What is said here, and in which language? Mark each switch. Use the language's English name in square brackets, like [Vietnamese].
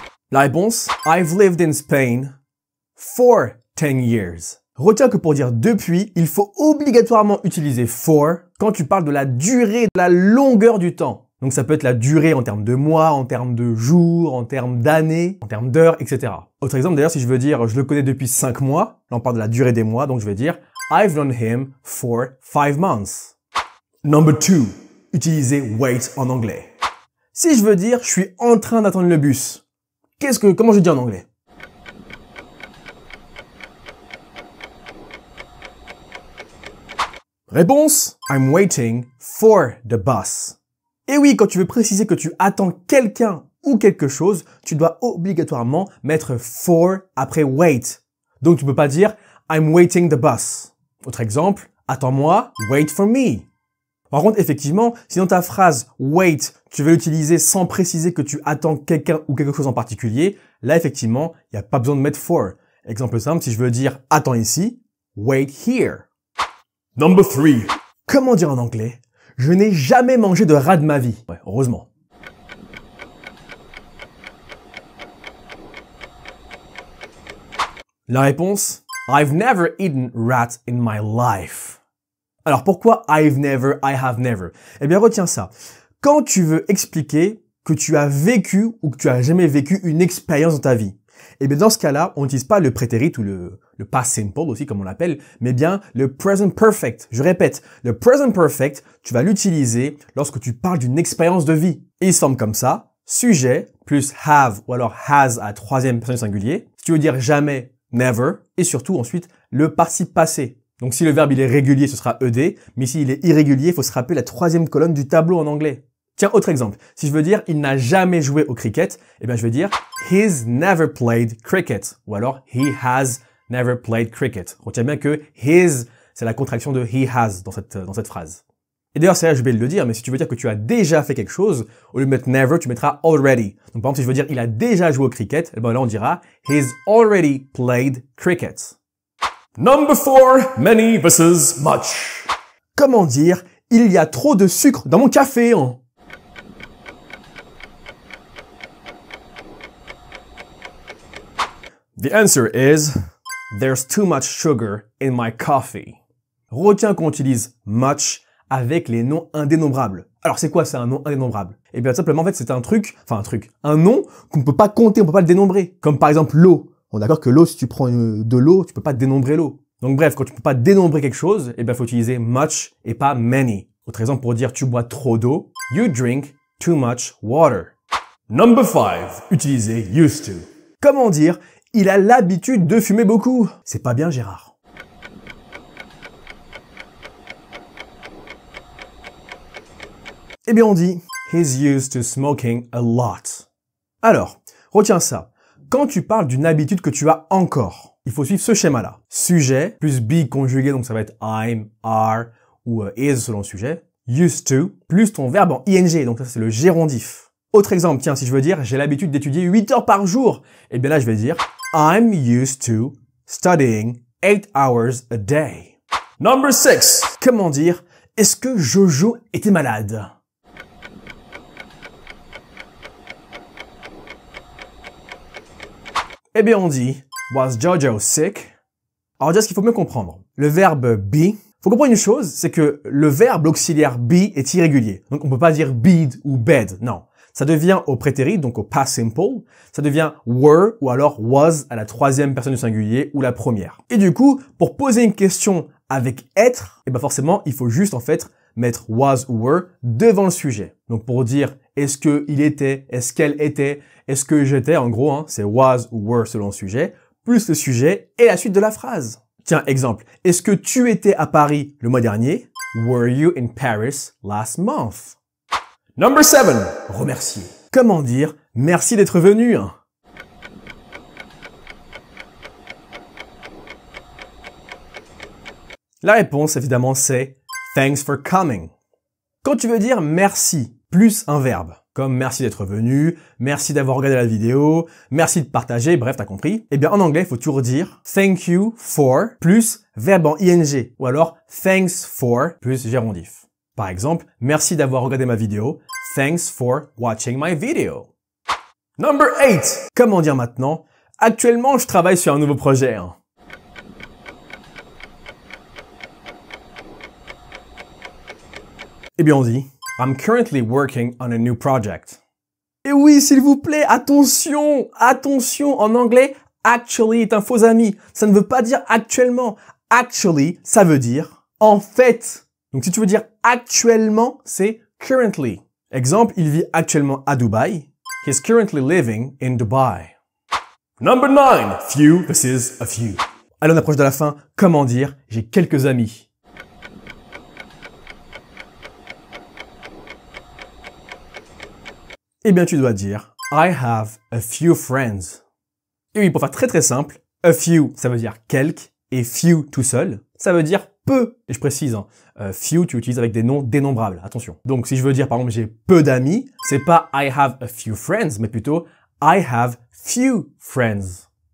[French] La réponse, [English] I've lived in Spain for 10 years. [French] Retiens que pour dire depuis, il faut obligatoirement utiliser for quand tu parles de la durée, de la longueur du temps. Donc ça peut être la durée en termes de mois, en termes de jours, en termes d'années, en termes d'heures, etc. Autre exemple d'ailleurs, si je veux dire je le connais depuis 5 mois, là on parle de la durée des mois, donc je vais dire [English] I've known him for 5 months. Number 2, [French] utiliser wait en anglais. Si je veux dire je suis en train d'attendre le bus, comment je dis en anglais? [English] Réponse, I'm waiting for the bus. [French] Et oui, quand tu veux préciser que tu attends quelqu'un ou quelque chose, tu dois obligatoirement mettre for après wait. Donc tu peux pas dire [English] I'm waiting the bus. [French] Autre exemple, attends-moi, [English] wait for me. [French] Par contre, effectivement, si dans ta phrase wait, tu veux l'utiliser sans préciser que tu attends quelqu'un ou quelque chose en particulier, là, effectivement, il n'y a pas besoin de mettre for. Exemple simple, si je veux dire attends ici, [English] wait here. Number 3. [French] Comment dire en anglais? Je n'ai jamais mangé de rat de ma vie. Ouais, heureusement. La réponse, [English] I've never eaten rat in my life. [French] Alors pourquoi I've never, I have never? Eh bien retiens ça. Quand tu veux expliquer que tu as vécu ou que tu as jamais vécu une expérience dans ta vie, eh bien dans ce cas-là, on n'utilise pas le prétérit ou le past simple aussi comme on l'appelle, mais bien le present perfect. Je répète, le present perfect, tu vas l'utiliser lorsque tu parles d'une expérience de vie. Et il se forme comme ça, sujet plus have ou alors has à troisième personne singulier. Si tu veux dire jamais, never, et surtout ensuite le participe passé. Donc si le verbe il est régulier, ce sera ed, mais s'il est irrégulier, il faut se rappeler la troisième colonne du tableau en anglais. Tiens, autre exemple. Si je veux dire il n'a jamais joué au cricket, eh bien je vais dire [English] he's never played cricket [French] ou alors [English] he has never played cricket. [French] Retiens bien que his, c'est la contraction de he has dans cette phrase. Et d'ailleurs, c'est là, je vais le dire, mais si tu veux dire que tu as déjà fait quelque chose, au lieu de mettre never, tu mettras already. Donc par exemple, si je veux dire il a déjà joué au cricket, eh bien là on dira [English] he's already played cricket. Number 4, many versus much. [French] Comment dire il y a trop de sucre dans mon café, hein? [English] The answer is there's too much sugar in my coffee. [French] Retiens qu'on utilise much avec les noms indénombrables. Alors c'est quoi ça, un nom indénombrable? Eh bien simplement en fait c'est un nom qu'on ne peut pas compter, on peut pas le dénombrer. Comme par exemple l'eau. On est d'accord que l'eau, si tu prends de l'eau, tu peux pas dénombrer l'eau. Donc bref, quand tu peux pas dénombrer quelque chose, eh bien faut utiliser much et pas many. Autre exemple pour dire tu bois trop d'eau, [English] you drink too much water. Number 5, [French] utiliser used to. Comment dire il a l'habitude de fumer beaucoup? C'est pas bien Gérard. Eh bien on dit [English] he's used to smoking a lot. [French] Alors, retiens ça. Quand tu parles d'une habitude que tu as encore, il faut suivre ce schéma-là. Sujet plus be conjugué, donc ça va être I'm, are ou is selon le sujet. Used to plus ton verbe en ing, donc ça c'est le gérondif. Autre exemple, tiens, si je veux dire j'ai l'habitude d'étudier 8 heures par jour, eh bien là je vais dire [English] I'm used to studying 8 hours a day. Number 6. [French] Comment dire est-ce que Jojo était malade? Eh bien, on dit [English] was Jojo sick? [French] Alors, déjà, ce qu'il faut mieux comprendre, le verbe be, faut comprendre une chose, c'est que le verbe auxiliaire be est irrégulier. Donc, on peut pas dire bead ou bed, non. Ça devient au prétérit, donc au past simple, ça devient were ou alors was à la troisième personne du singulier ou la première. Et du coup, pour poser une question avec être, et ben forcément, il faut juste en fait mettre was ou were devant le sujet. Donc pour dire est-ce que il était, est-ce qu'elle était, est-ce que j'étais, en gros, c'est was ou were selon le sujet, plus le sujet et la suite de la phrase. Tiens, exemple. Est-ce que tu étais à Paris le mois dernier? [English] Were you in Paris last month? Number 7. Remercier. [French] Comment dire merci d'être venu? La réponse, évidemment, c'est [English] thanks for coming. [French] Quand tu veux dire merci, plus un verbe, comme merci d'être venu, merci d'avoir regardé la vidéo, merci de partager, bref, t'as compris. Eh bien, en anglais, il faut toujours dire thank you for plus verbe en ing, ou alors thanks for plus gérondif. Par exemple, merci d'avoir regardé ma vidéo, [English] thanks for watching my video. Number 8. [French] Comment dire maintenant? Actuellement, je travaille sur un nouveau projet. Eh bien, on dit [English] I'm currently working on a new project. [French] Et oui, s'il vous plaît, attention, attention, en anglais, actually est un faux ami. Ça ne veut pas dire actuellement. Actually, ça veut dire en fait. Donc, si tu veux dire actuellement, c'est currently. Exemple, il vit actuellement à Dubaï. [English] He's currently living in Dubai. Number 9. Few versus a few. [French] Allez, on approche de la fin. Comment dire j'ai quelques amis? Eh bien, tu dois dire [English] I have a few friends. [French] Et oui, pour faire très simple, a few, ça veut dire quelques, et few tout seul, ça veut dire peu. Et je précise, few, tu utilises avec des noms dénombrables, attention. Donc, si je veux dire, par exemple, j'ai peu d'amis, c'est pas [English] I have a few friends, [French] mais plutôt [English] I have few friends.